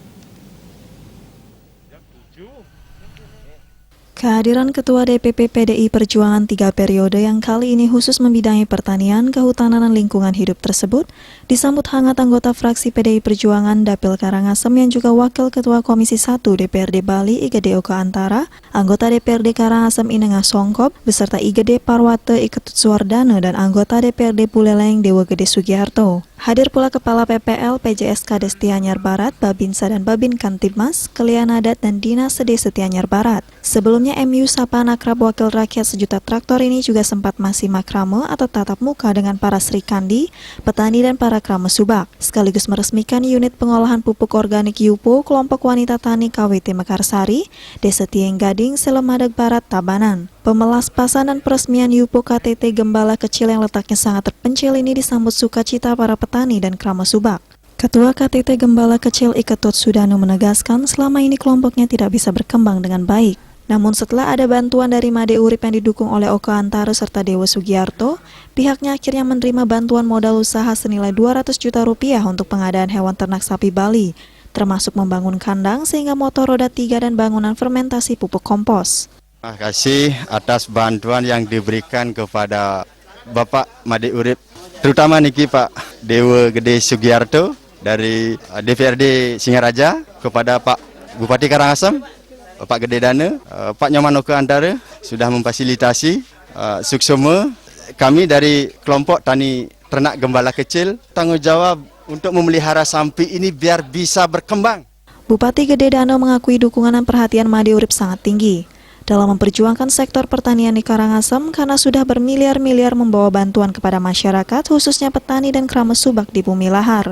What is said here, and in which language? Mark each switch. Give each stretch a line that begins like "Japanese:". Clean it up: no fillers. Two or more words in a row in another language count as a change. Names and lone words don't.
Indonesian: Kehadiran Ketua DPP PDI Perjuangan 3 periode yang kali ini khusus membidangi pertanian, kehutanan, dan lingkungan hidup tersebut disambut hangat anggota fraksi PDI Perjuangan Dapil Karangasem yang juga Wakil Ketua Komisi 1 DPRD Bali Igede Oka Antara, anggota DPRD Karangasem Inengah Songkop, beserta Igede Parwate Iketut Suwardana dan anggota DPRD Buleleng Dewa Gede Sugiharto. Hadir pula Kepala PPL PJS Kades Tianyar Barat, Babinsa dan Babin Kantibmas, Kelian Adat dan Dinas Sedesa Tianyar Barat. Sebelumnya MU Sapa Akrab Wakil Rakyat Sejuta Traktor ini juga sempat masih makrame atau tatap muka dengan para Sri Kandi, petani dan para krama subak, sekaligus meresmikan unit pengolahan pupuk organik YUPO kelompok wanita tani KWT Mekarsari, Desa Tieng Gading, Selemadag Barat, Tabanan. Pemelaspasan dan peresmian YUPO KTT Gembala Kecil yang letaknya sangat terpencil ini disambut sukacita para petani dan krama subak. Ketua KTT Gembala Kecil Iketut Sudano menegaskan selama ini kelompoknya tidak bisa berkembang dengan baik. Namun setelah ada bantuan dari Made Urib yang didukung oleh Oka Antara serta Dewa Sugiharto, pihaknya akhirnya menerima bantuan modal usaha senilai 200 juta rupiah untuk pengadaan hewan ternak sapi Bali, termasuk membangun kandang sehingga motor roda 3 dan bangunan fermentasi pupuk kompos. Terima kasih atas bantuan yang diberikan kepada Bapak Made Urib, terutama niki Pak Dewa Gede Sugiharto dari DPRD Singaraja, kepada Pak Bupati Karangasem, Pak Gede Dane, Pak Nyoman Oka Antara sudah memfasilitasi suksema. Kami dari kelompok tani ternak Gembala Kecil tanggung jawab untuk memelihara sapi ini biar bisa berkembang. Bupati Gede Dane mengakui dukungan dan perhatian Made Urib sangat tinggi dalam memperjuangkan sektor pertanian di Karangasem karena sudah bermiliar-miliar membawa bantuan kepada masyarakat, khususnya petani dan krama subak di Bumi Lahar.